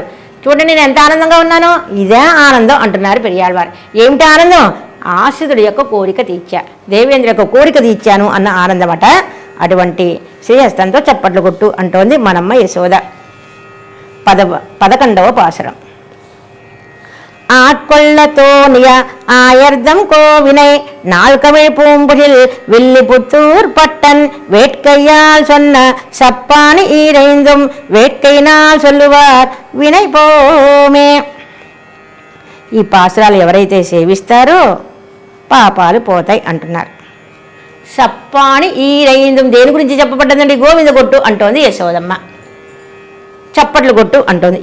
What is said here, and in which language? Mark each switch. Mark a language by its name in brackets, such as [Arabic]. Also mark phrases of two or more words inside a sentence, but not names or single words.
[Telugu] చూడండి నేను ఎంత ఆనందంగా ఉన్నానో, ఇదే ఆనందం అంటున్నారు పెరియాళ్ళ వారు. ఏమిటి ఆనందం, ఆశ్రితుడి యొక్క కోరిక తీర్చా, దేవేంద్ర యొక్క కోరిక తీర్చాను అన్న ఆనందమట. అటువంటి శ్రీహస్తంతో చప్పట్లు కొట్టు అంటోంది మనమ్మ యశోద. 11వ పాసురం. [Tamil] ஆட்கொள்ளத்தோணிய ஆயர்தம் கோவினை நால்கவை பூம்புகில் வில்லிபுத்தூர் பட்டன் வேட்கையால் சொன்ன சப்பானி ஈரைந்தும் వేట్కైనాల్ சொல்லுவார் வினை போமே. [Telugu] ఈ పాసురాలు ఎవరైతే సేవిస్తారో పాపాలు పోతాయి అంటున్నారు. [Tamil] சப்பாணி ஈரைந்தும் [Telugu] దేని గురించి చెప్పబడ్డదండి, గోవింద కొట్టు అంటోంది యశోదమ్మ. చప్పట్లు కొట్టు అంటోంది.